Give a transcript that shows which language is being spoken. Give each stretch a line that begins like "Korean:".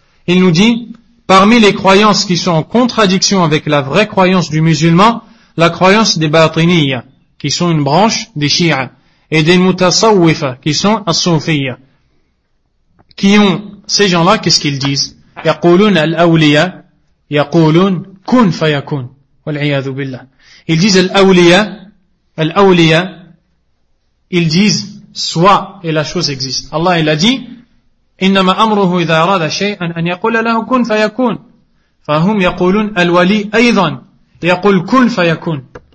French: Il nous dit, parmi les croyances qui sont en contradiction avec la vraie croyance du musulman, la croyance des batiniyya, qui sont une branche des shi'a, et des mutasawwifa, qui sont as-sufiyya. Qui ont ces gens-là, qu'est-ce qu'ils disent?
Arabic: يقولون الأولياء يقولون كن فيكون والعياذ بالله.
French: Ils disent الأولياء, ils disent soit et la chose existe. Allah il a dit
Arabic: إنما أمره إذا أراد شيئا أن يقول له كن فيكون. فهم يقولون الولي أيضا يقول كن فيكون.